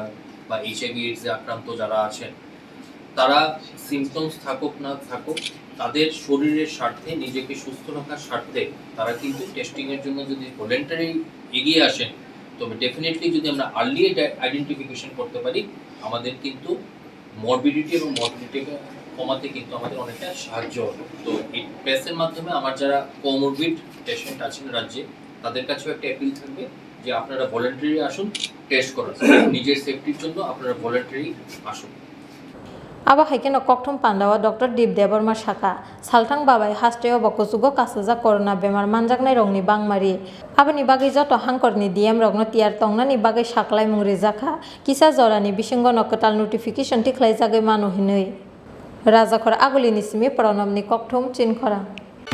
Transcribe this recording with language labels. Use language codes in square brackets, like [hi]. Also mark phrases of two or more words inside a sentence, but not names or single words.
[bn] বা এইচআইভি এইডসে আক্রান্ত যারা আছেন, তারা সিমটমস থাকুক না থাকুক, তাদের শরীরের স্বার্থে, নিজেকে সুস্থ রাখার স্বার্থে তারা কিন্তু টেস্টিংয়ের জন্য যদি ভলেন্টারি এগিয়ে আসেন, তবে ডেফিনেটলি যদি আমরা [en] early identification [bn] করতে পারি, আমাদের কিন্তু মরবিডিটি এবং মর্বিডিটিকে কমাতে কিন্তু আমাদের অনেকটা সাহায্য হবে। তো এই প্রেসের মাধ্যমে আমার যারা [en] comorbid patient [bn] আছেন রাজ্যে, তাদের কাছেও একটা অ্যাপিল থাকবে যে আপনারা ভলেন্টারি আসুন, টেস্ট করুন, নিজের সেফটির জন্য আপনারা ভলেন্টারি আসুন। [trp] Aba haike no kokthum pandawa Dr. Deep Deborma Shaka Saltang Babai Hasteo Bokosugo Kasaja Corona Bemar Manjaknai Rongni Bangmari Abani Bagi Joto Hangkorni DM Rogno Tiar Tongnani Bagai Shaklai Mung Rijaka Kisa Zorani Bishingo Nokotal Notification Tiklai Jagai Manu Hinui Rajakor Agulini Simi Pronomni Kokthum Chinkora